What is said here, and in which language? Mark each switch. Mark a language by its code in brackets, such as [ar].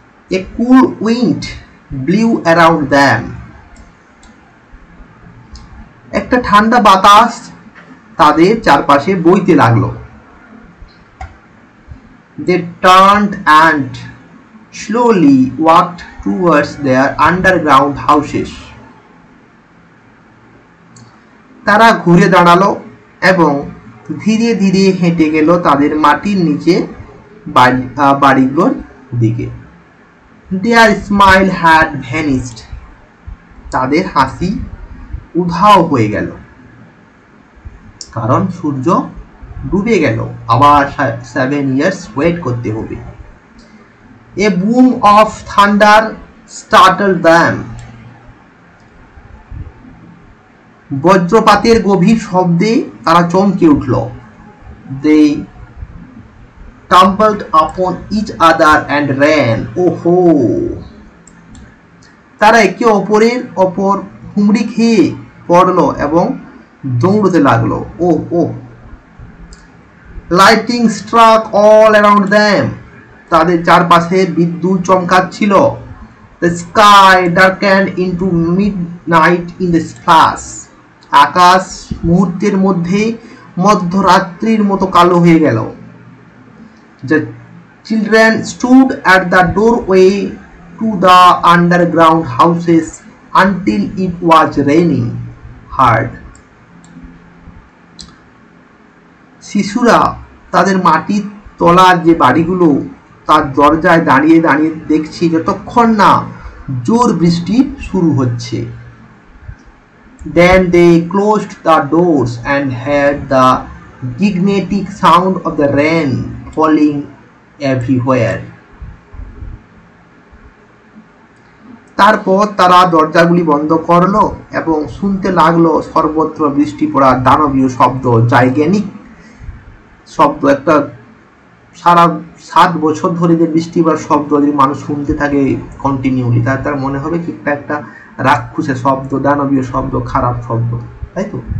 [en] A cool wind blew around them. [bn] একটা ঠান্ডা বাতাস তাদের চারপাশে বইতে লাগলো। [en] They turned and slowly walked towards their underground houses. [bn] তারা ঘুরে দাঁড়ালো এবং ধীরে ধীরে হেঁটে গেল তাদের মাটির নিচে বাড়িগুলোর দিকে। [en] their smile had vanished, [bn] তাদের হাসি উধাও হয়ে গেল, কারণ সূর্য ডুবে গেল, আবার 7 years ওয়েট করতে হবে। [en] a boom of thunder startled them, [bn] বজ্রপাতের গভীর শব্দে তারা চমকে উঠল। [en] They tumbled upon each other and ran. [bn] ওহো, তারা একে অপরের ওপর হুমড়ি খেয়ে পড়ল এবং দৌড়তে লাগলো। ওহ ওহ। [en] lightning struck all around them, [bn] তাদের চারপাশে বিদ্যুৎ চমকাচ্ছিল। [en] The sky darkened into midnight in the flash, [bn] আকাশ মুহূর্তের মধ্যে মধ্যরাত্রির মতো কালো হয়ে গেল। [en] The children stood at the doorway to the underground houses until it was raining hard. [bn] শিশুরা তাদের মাটির তলার যে বাড়িগুলো তার দরজায় দাঁড়িয়ে দাঁড়িয়ে দেখছি যতক্ষণ না জোর বৃষ্টি শুরু হচ্ছে। [en] Then they closed the doors and heard the gigantic sound of the rain falling everywhere. [bn] তারপর তারা দরজাগুলি বন্ধ করলো এবং শুনতে লাগলো সর্বত্র বৃষ্টি পড়ার দানবীয় শব্দ, জাইগ্যানিক শব্দ। একটা সারা 7 বছর ধরে যে বৃষ্টি পড়ার শব্দ যদি মানুষ শুনতে থাকে কন্টিনিউলি, তার মনে হবে কি একটা রাক্ষসের শব্দ, দানবীয় শব্দ, খারাপ শব্দ, তাই তো?